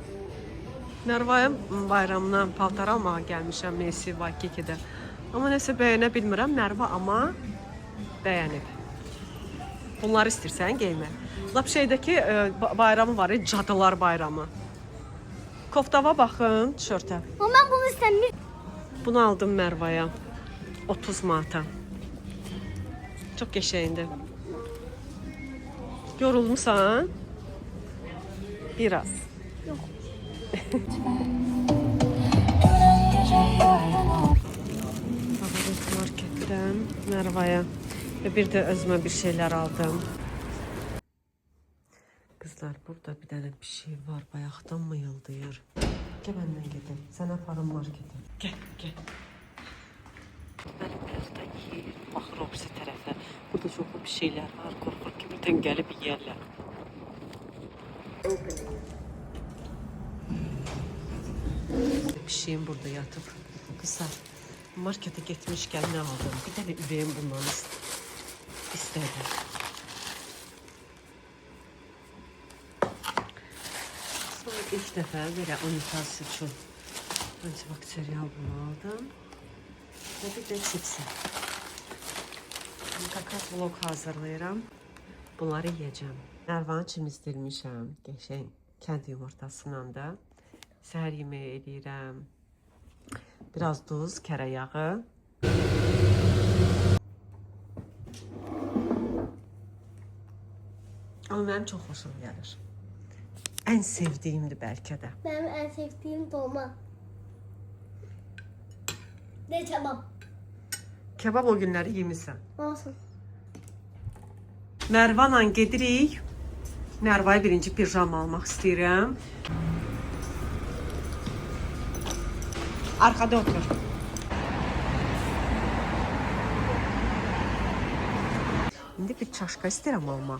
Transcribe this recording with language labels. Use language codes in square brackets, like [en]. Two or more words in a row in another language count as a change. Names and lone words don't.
[az] Merva'ya bayramdan paltar almağa gəlmişəm Messi Vakiki'də. Amma nəsə bəyənə bilmirəm Merva, amma bəyənib. Bunları istəyirsən geymək. Lap şeydəki bayramı var, Cadılar bayramı. Koftava baxın, tişörtə. [tr] Ama ben bunu istemiyorum. [az] Bunu aldım Merva'ya. 30 manata. Çok qəşəngdir. Yorulmusan? [tr] Biraz. Yok. Favorit marketdən Merva'ya ve bir de özüme bir şeyler aldım. Kızlar, burada bir tane bir şey var. Bayaqdan mı yıldayır? Gel benden gidelim. [az] Sen aparın [tr] markete. Gel. Ben biraz da yiyeyim. [az] Baxır o birisi tərəfə. Burada çoxlu [tr] bir şeyler [az] var. Qorxur ki, birdən gəlib yeyərlər. [tr] Bir şeyim burada yatıp. Kızlar, markete gitmişken ne aldım? Bir tane üveyim bundan istedi. Sonra ilk defa böyle unitaz için antibakteriyel bunu aldım. Ve bir de çipsi. [az] Kakas vlog hazırlayıram. [tr] Bunları yiyeceğim. [az] Nərvanı çimizdirmişəm. Qəşəng kənd yumurtasıyla da. Səhər yeməyi eləyirəm. Biraz duz, kərə yağı. Amma mənim çox xoşum gəlir. Ən sevdiyimdir bəlkə də. [tr] Benim en sevdiğim dolma. Ne tamam. [az] Kebab o günləri yemirsən. Olsun. Nərvanla gedirik. Nərvaya birinci pijama almaq istəyirəm. [tr] Arkada otur. [az] İndi bir çaşka istəyirəm almaq.